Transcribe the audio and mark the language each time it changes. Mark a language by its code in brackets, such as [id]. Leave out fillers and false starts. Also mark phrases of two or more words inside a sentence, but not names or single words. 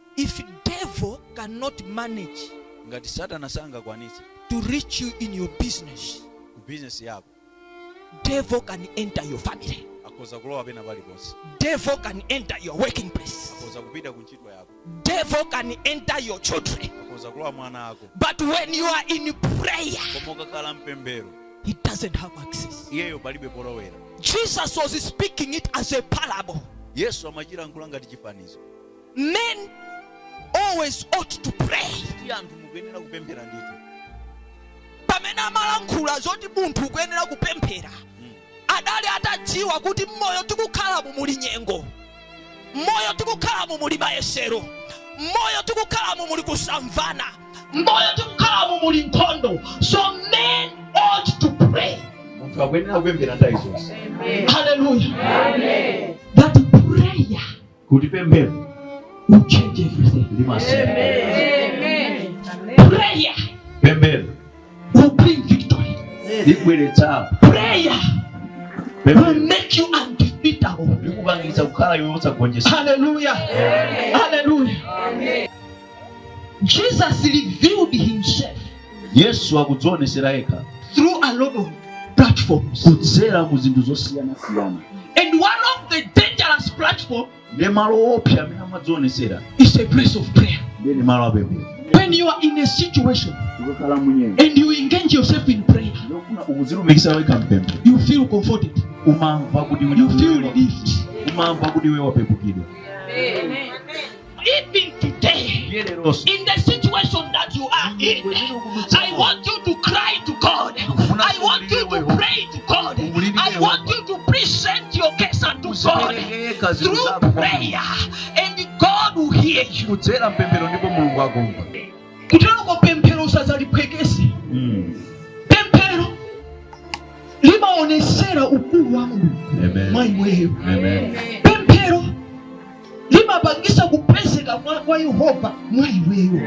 [en] If devil cannot manage [ny] ngati Satana sangakwanitse [en] to reach you in your business, [ny] business yako, [en] devil can enter your family. [ny] akoza kulowa pena paliponse. [en] Devil can enter your working place. [ny] Akoza kupita kuntchito yako. [en] Devil can enter your children. [ny] Akoza kulowa mwana wako. [en] But when you are in prayer, [ny] koma ukakhala mpembero, [en] he doesn't have access. [ny] iyeyo palibe polowera. [en] Jesus was speaking it as a parable. [ny] Yesu amachira nkula ngati chifanizo. [en] Men always ought to pray. [ny] Kuti anthu mukuyenera kupemphera ndithu. Pamene amalankhula zoti munthu ukuyenera kupemphera, adali atadziwa kuti mmoyo tikukhala muli nyengo, mmoyo tikukhala muli mayesero, mmoyo tikukhala muli kusamvana, mmoyo tikukhala muli nkhondo. [en] So men ought to pray. [ny] Munthu akuyenera kupemphera nthawi zonse. [en] Hallelujah. Amen. That prayer [ny] Kuti pemphero [en] will change everything. Amen. Prayer [ny] Pemphero [en] will bring victory. [ny] libweretsa. [en] Prayer will make you undefeatable. [ny] Likupangitsa kukhala iwe osagonjetsa. [en] Hallelujah. Hallelujah. Jesus revealed himself [ny] Yesu akudzionesera yekha [en] through a lot of platforms. [ny] kudzera mu zinthu zosiyana-siyana. [en] And one of the dangerous platforms [ny] Ndi malo opsa amene amadzionesera [en] is a place of prayer. [ny] ndi malo apemphero. [en] When you are in a situation [ny] Tikukhala munyengo. [en] and you engage yourself in prayer, [ny] Ndofuna ukuzilumikisa wekha mpemphero. [en] you feel comforted. [ny] Umamva kuti [en] You feel relieved. [ny] umamva kuti iwe wapepukidwa. [en] Even today, [ny] Yereroso. [en] in the situation that you are in, I want you to cry to God. I want you to pray to God. I want you to present your case unto God through prayer, and God will hear you. [ny] Kudzera mpemphero ndipo Mulungu akumva. Kutero pemphero sazalipwekesi. Pemphero limaonesera ukulu wa Mungu. Amen. Amen. Pemphero limapangisa kupezeka kwa Yehova mwaiweyo.